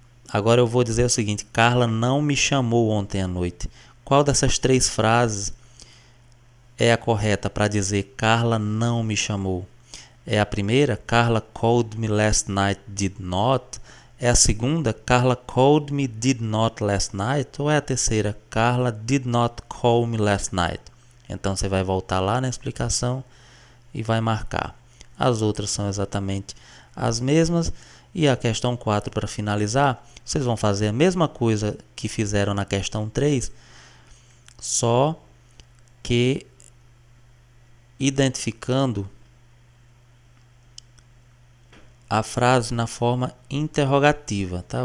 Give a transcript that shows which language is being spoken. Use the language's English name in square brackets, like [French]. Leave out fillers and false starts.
[Portuguese] Agora eu vou dizer o seguinte: Carla não me chamou ontem à noite. Qual dessas três frases é a correta para dizer Carla não me chamou? É a primeira, [English] Carla called me last night did not? [Portuguese] É a segunda, [English] Carla called me did not last night? [Portuguese] Ou é a terceira, [English] Carla did not call me last night? [Portuguese] Então você vai voltar lá na explicação e vai marcar. As outras são exatamente as mesmas. E a questão 4, para finalizar, vocês vão fazer a mesma coisa que fizeram na questão 3, só que identificando a frase na forma interrogativa, tá?